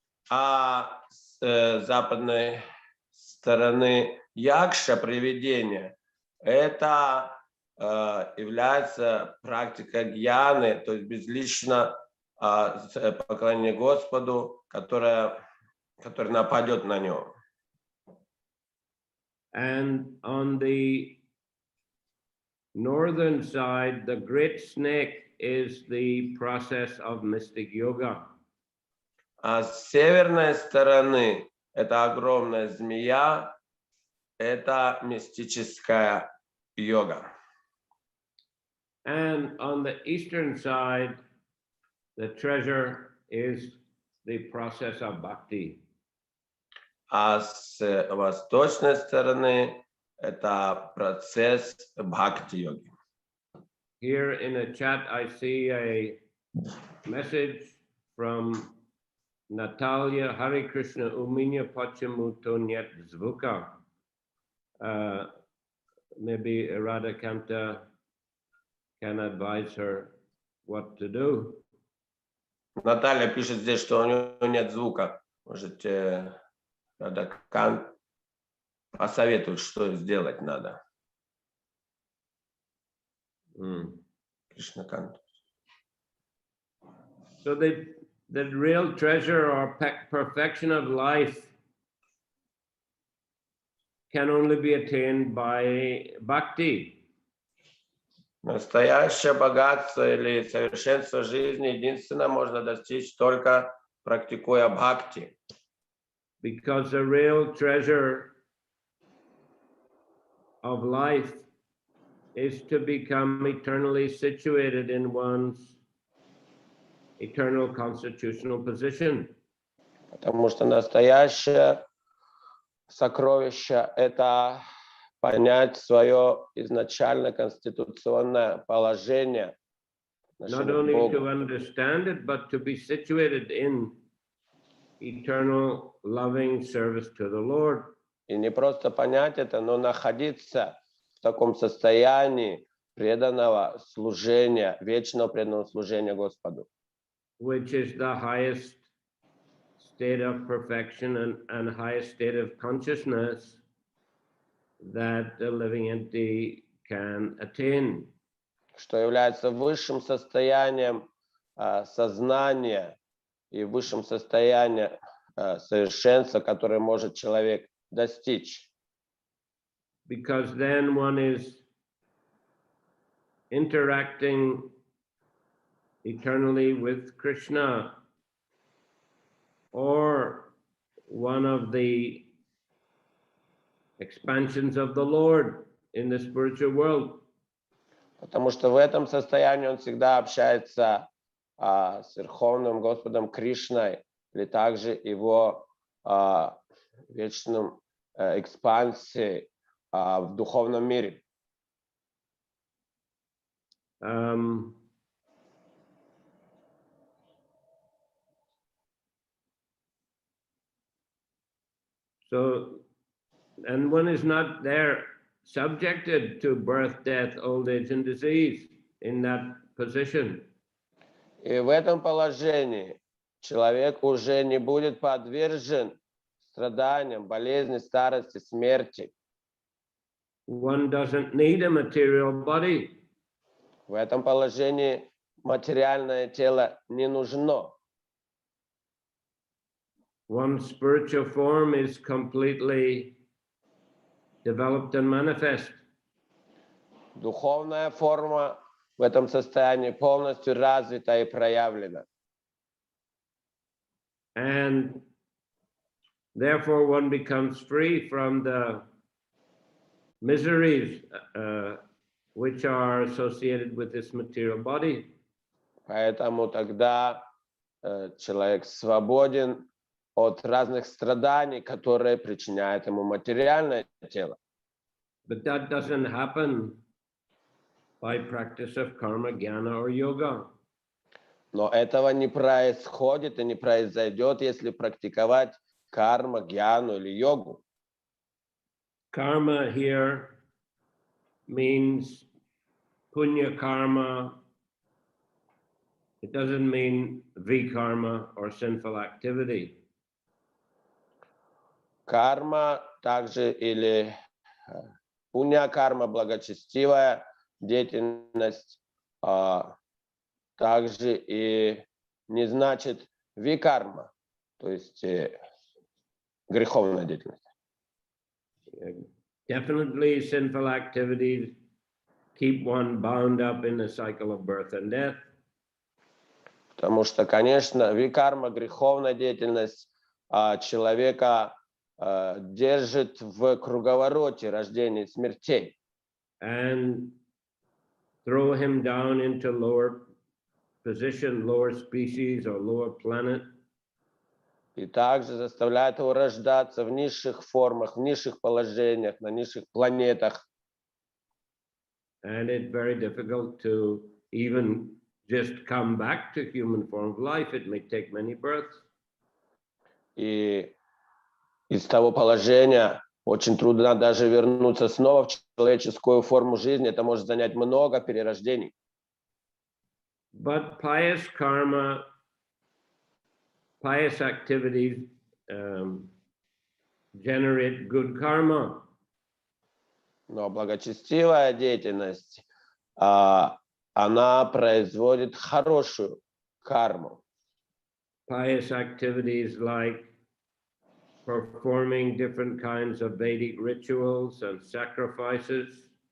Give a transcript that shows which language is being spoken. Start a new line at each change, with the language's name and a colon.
Russian: А с западной стороны якша, привидение, это является практикой гьяны, то есть безлично поклонение Господу, который нападет на него.
English: And on the northern side, the great snake is the process of mystic yoga.
Russian: А с северной стороны это огромная змея, это мистическая йога.
English: And on the eastern side, the treasure is the process of bhakti.
Russian: А с восточной стороны это процесс бхакти-йоги.
English: Here in the chat, I see a message from Natalia Hare Krishna
Russian: Uminya Pachamuto Nyat Zvuka.
English: Maybe Radhakanta can advise her what to do.
Russian: Наталья пишет здесь, что у нее нет звука. Можете, Радхакант посоветует, что сделать надо. Кришнакант.
English: So the real treasure or perfection of life can only be attained by bhakti.
Russian: Настоящее богатство или совершенство жизни единственно можно достичь только практикуя бхакти.
English: Because the real treasure of life is to become eternally situated in one's eternal constitutional position.
Russian: Потому что настоящее сокровище – это понять свое изначально конституционное положение.
English: Not only to understand it, but to be situated in eternal loving service to the Lord.
Russian: И не просто понять это, но находиться в таком состоянии преданного служения, вечного преданного служения Господу.
English: Which is the highest state of perfection and highest state of consciousness that the living entity can attain.
Russian: Что является высшим состоянием сознания и высшим состоянием совершенства, которое может человек достичь.
English: Because then one is interacting eternally with Krishna, or one of the expansions of the Lord in the spiritual world.
Russian: Потому что в этом состоянии он всегда общается с Верховным Господом Кришной, или также его вечным экспансией в духовном мире.
English: So, and one is not there subjected to birth, death, old age, and disease in that position.
Russian: И в этом положении человек уже не будет подвержен страданиям, болезни, старости, смерти.
English: One doesn't need a material body.
Russian: В этом положении материальное тело не нужно.
English: One's spiritual form is completely developed and manifest.
Russian: Духовная форма в этом состоянии полностью развита и проявлена.
English: And therefore one becomes free from the miseries which are associated with this material body.
Russian: Поэтому тогда человек свободен от разных страданий, которые причиняет ему материальное тело.
English: But that doesn't happen by practice of karma, jnana, or yoga.
Russian: Но этого не происходит и не произойдет, если практиковать карма, гьяну или йогу.
English: Karma here means punya karma. It doesn't mean vikarma or sinful activity.
Russian: Карма также или пунья карма, благочестивая деятельность, также и не значит викарма, то есть греховная деятельность.
English: Definitely sinful activities keep one bound up in the cycle of birth and death.
Russian: Потому что, конечно, викарма, греховная деятельность человека держит в круговороте рождения и смертей.
English: And throw him down into lower position, lower species or lower planet.
Russian: И также заставляет его рождаться в низших формах, в низших положениях, на низших планетах.
English: And it's very difficult to even just come back to human form of life. It may take many births.
Russian: И из того положения очень трудно даже вернуться снова в человеческую форму жизни. Это может занять много перерождений.
English: But pious karma, pious activities generate good karma.
Russian: Но благочестивая деятельность, она производит хорошую карму.
English: Pious activities like performing different kinds of Vedic rituals and sacrifices.